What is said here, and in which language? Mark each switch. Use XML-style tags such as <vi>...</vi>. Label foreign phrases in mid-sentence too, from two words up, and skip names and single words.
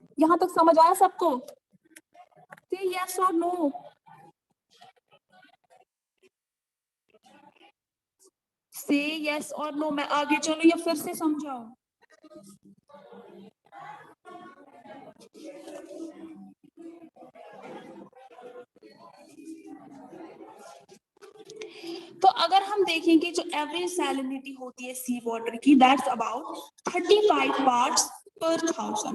<hi>यहाँ तक समझ आया सबको?</hi> <en>Say yes or no. Say yes or no.</en> <hi>मैं आगे चलूं या फिर से समझाऊं? तो अगर हम देखेंगे जो</hi> <en>average salinity</en> <hi>होती है</hi> <en>sea water</en> <hi>की,</hi> <en>that's about 35 parts per 1000.</en>